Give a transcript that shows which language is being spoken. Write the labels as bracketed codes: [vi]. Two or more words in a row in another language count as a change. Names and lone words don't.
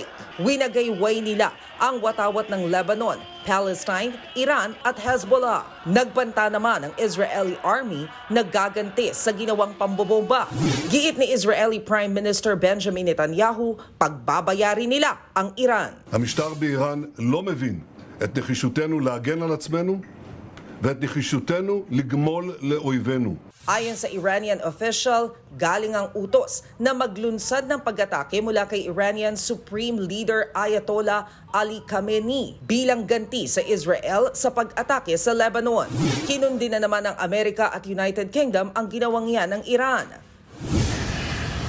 [tl] Winagayway nila ang watawat ng Lebanon, Palestine, Iran at Hezbollah. Nagbanta naman ang [en] Israeli Army [tl] naggaganti sa ginawang pambobomba. Giit ni [en] Israeli Prime Minister [tl] Benjamin Netanyahu, pagbabayari nila ang Iran. [he] המשטר באיראן לא מבין את נחישותנו להגן על עצמנו ואת נחישותנו לגמול לאויבינו. [tl] Ayon sa [en] Iranian official, [tl] galing ang utos na maglunsad ng pag-atake mula kay [en] Iranian Supreme Leader [tl] Ayatollah Ali Khamenei bilang ganti sa Israel sa pag-atake sa Lebanon. Kinundi na naman ng Amerika at United Kingdom ang ginawang yan ng Iran.